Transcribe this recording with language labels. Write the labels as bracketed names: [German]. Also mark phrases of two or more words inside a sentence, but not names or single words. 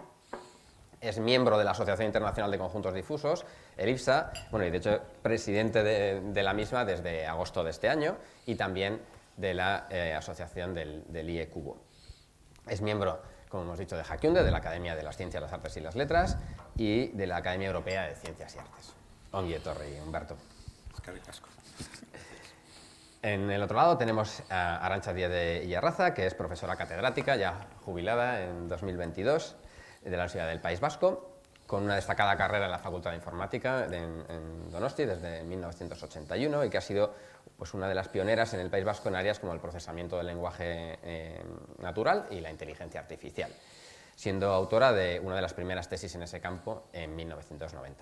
[Spanish] Es miembro de la Asociación Internacional de Conjuntos Difusos, el IFSA, bueno, y de hecho presidente de la misma desde agosto de este año, y también de la asociación del IE-Cubo. Es miembro, como hemos dicho, de Jakiunde, de la Academia de las Ciencias, las Artes y las Letras, y de la Academia Europea de Ciencias y Artes. [Basque] Ongi etorri, Humberto. Eskerrik asko. [Spanish] En el otro lado tenemos a Arantxa Díaz de Illarraza, que es profesora catedrática, ya jubilada en 2022, de la Universidad del País Vasco, con una destacada carrera en la Facultad de Informática en Donosti desde 1981 y que ha sido pues, una de las pioneras en el País Vasco en áreas como el procesamiento del lenguaje natural y la inteligencia artificial, siendo autora de una de las primeras tesis en ese campo en 1990.